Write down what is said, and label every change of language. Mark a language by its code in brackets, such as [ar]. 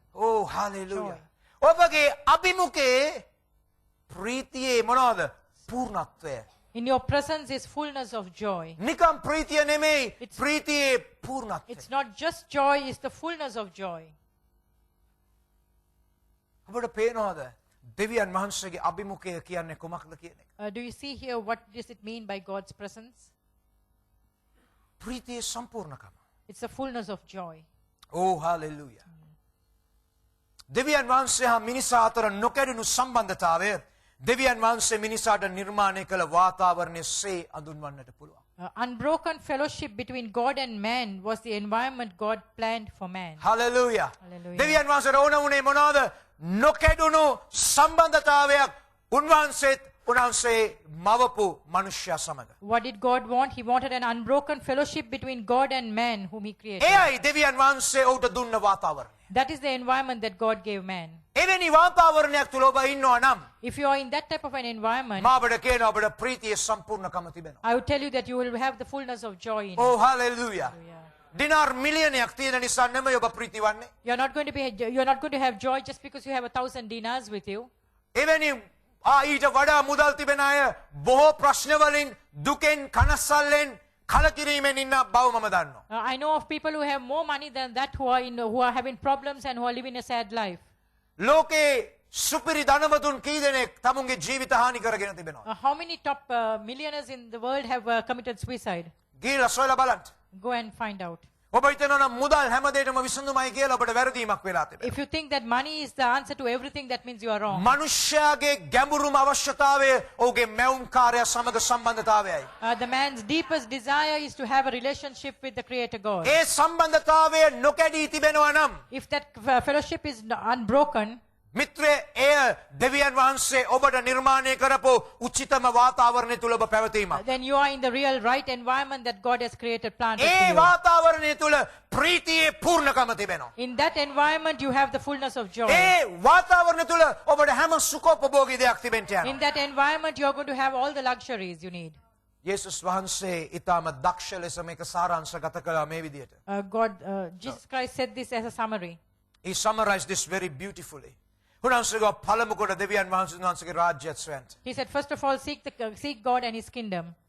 [en] Oh, hallelujah. Joy. [si] ඔබගේ අභිමුඛයේ ප්‍රීතියේ මොනවාද? පූර්ණත්වය. [en] In your presence is fullness of joy. [si] නිකම් ප්‍රීතිය නෙමෙයි, [en] It's- [si] ප්‍රීතියේ පූර්ණත්වය. [en] It's not just joy, it's the fullness of joy. [si] ඔබට පේනවද? දෙවියන් වහන්සේගේ අභිමුඛය කියන්නේ කොමක්ද කියන එක? [en] Do you see here what does it mean by God's presence? [si] ප්‍රීතියේ සම්පූර්ණකම. [en] It's the fullness of joy. Oh, hallelujah. [si] දෙවියන් වහන්සේ හා මිනිසා අතර නොකැඩුණු සම්බන්ධතාවය දෙවියන් වහන්සේ මිනිසාට නිර්මාණය කළ වාතාවරණයේ අඳුන්වන්නට පුළුවන්. [en] Unbroken fellowship between God and man was the environment God planned for man. Hallelujah. Hallelujah. [si] දෙවියන් වහන්සේට ඕන වුණේ මොනවද? නොකැඩුණු සම්බන්ධතාවයක් උන්වහන්සේ මවපු මනුෂ්‍යයා සමග. [en] What did God want? He wanted an unbroken fellowship between God and man whom he created. [si] එයයි දෙවියන් වහන්සේ ඔහුට දුන්න වාතාවරණය. [en] That is the environment that God gave man. [si] එවැනි වාතාවරණයක් තුල ඔබ ඉන්නවා නම් [en] If you are in that type of an environment, [si] මා ඔබට කියනවා ඔබට ප්‍රීතියේ සම්පූර්ණකම තිබෙනවා. [en] I would tell you that you will have the fullness of joy in it. Oh, hallelujah. Hallelujah. [si] දිනාර් මිලියනයක් තියෙන නිසා නෙමෙයි ඔබ ප්‍රීති වන්නේ. [en] You're not going to have joy just because you have 1,000 dinars with you. [si] එවැනි ඊට වඩා මුදල් තිබෙන අය බොහෝ ප්‍රශ්න වලින් දුකෙන් කනස්සල්ලෙන් කලකිරීමෙන් ඉන්න බව මම දන්නවා. [en] I know of people who have more money than that who are having problems and who are living a sad life. [si] ලෝකේ සුපිරි ධනවතුන් කී දෙනෙක් තමුන්ගේ ජීවිත හානි කරගෙන තිබෙනවා. [en] How many top millionaires in the world have committed suicide? [si] ගිහිල්ලා සොයලා බලන්න. [en] Go and find out. [si] ඔබ හිතනවා නම් මුදල් හැමදේටම විසඳුමයි කියලා ඔබට වැරදීමක් වෙලා තිබෙනවා. [en] If you think that money is the answer to everything, that means you are wrong. [si] මනුෂ්‍යයාගේ ගැඹුරුම අවශ්‍යතාවය ඔහුගේ මැවුම්කාරයා සමග සම්බන්ධතාවයයි. [en] The man's deepest desire is to have a relationship with the Creator God. [si] ඒ සම්බන්ධතාවය නොකැඩී තිබෙනවා නම් [en] If that fellowship is unbroken, [si] මිත්‍රේ එය දෙවියන් වහන්සේ ඔබට නිර්මාණය කරපු උචිතම වාතාවරණය තුල ඔබ පැවතීමක්. [en] then you are in the real right environment that God has created, planted [si] A [en] for you. [si] වාතාවරණය තුල ප්‍රීතියේ පූර්ණකම තිබෙනවා. [en] In that environment, you have the fullness of joy. [si] ඒ වාතාවරණය තුල ඔබට හැම සුඛෝපභෝගී දෙයක් තිබෙන්න යනවා. [en] In that environment, you are going to have all the luxuries you need. [si] යේසුස් වහන්සේ ඊටම දක්ෂ ලෙස මේක සාරාංශගත කළා මේ විදිහට. [en] Jesus Christ said this as a summary. He summarized this very beautifully. [si] උන්වහන්සේගේ පළමු කොට දෙවියන් වහන්සේගේ රාජ්‍යයත් සොයන්න. [en] He said, first of all, seek God and His kingdom.